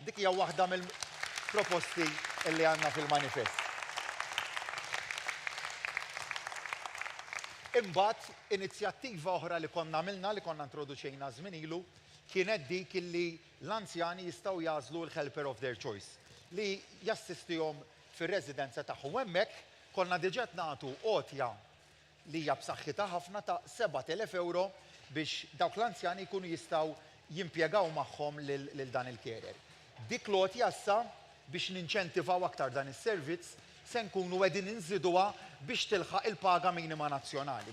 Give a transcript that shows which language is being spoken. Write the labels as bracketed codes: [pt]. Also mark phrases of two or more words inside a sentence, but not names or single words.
[mt] Dik hija waħda mill-proposti li għandna fil-manifest. Imbagħad inizjattiva oħra li konna għamilna li konna introduċejna żmien ilu kienet dik illi l-anzjani jistgħu jażlu l- [en] helper of their choice [mt] li jassistihom fir-residenza tagħhom. Hemmhekk konna diġà nagħtu għotja li hija b'saħħitha ħafna ta' 7,000 euro biex dawk l-anzjani jkunu jistgħu jimpjegaw magħhom lil dan il-carer. Dik l-għotja issa biex ninċentivaw aktar dan is-servizz se nkunu qegħdin inżiduha biex tilħaq il-paga minima nazzjonali.